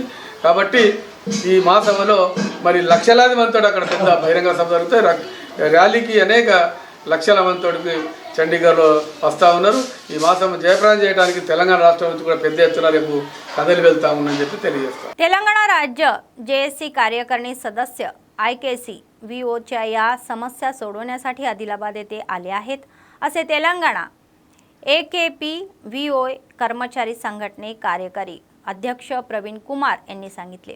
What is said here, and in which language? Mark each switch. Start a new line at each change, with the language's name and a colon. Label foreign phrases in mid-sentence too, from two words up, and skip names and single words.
Telugu: కాబట్టి ఈ మహాసభలో మరి లక్షలాది మందితో అక్కడ పెద్ద బహిరంగ సభ జరుగుతాయి. ర్యాలీకి అనేక లక్షల మందితోటికి చండీగఢ్లో వస్తూ ఉన్నారు. ఈ మాసం జయప్రదం చేయడానికి తెలంగాణ రాష్ట్రం నుంచి కూడా పెద్ద ఎత్తున రేపు కదలి వెళ్తా ఉందని చెప్పి తెలియజేస్తాం.
Marathi: तेलंगणा राज्य जेएससी कार्यकारिणी सदस्य IKC VOच्या या समस्या सोडवण्यासाठी आदिलाबाद येथे आले आहेत असे तेलंगणा AKP-VOA कर्मचारी संघटने कार्यकारी अध्यक्ष प्रवीण कुमार यांनी सांगितले.